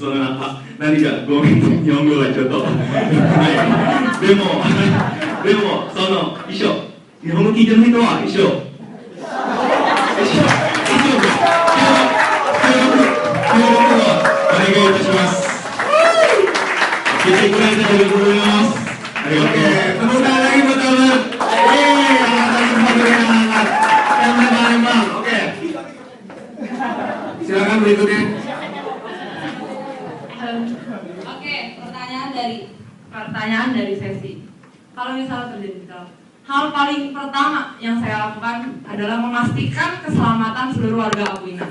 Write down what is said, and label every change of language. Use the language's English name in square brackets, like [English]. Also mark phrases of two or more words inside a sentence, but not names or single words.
[Japanese] 何かごめん、日本語がちょっとでも一緒、日本語聞いてる人は一緒協力をお願いいたします。聞いてくれてありがとうございます。 [Indonesian] ありがとう。Tepuk tangan lagi buat teman. Oke. Silakan berikutnya. Oke, pertanyaan dari sesi. Kalau misalnya terjadi hal paling pertama yang saya lakukan adalah memastikan keselamatan seluruh warga Apuina.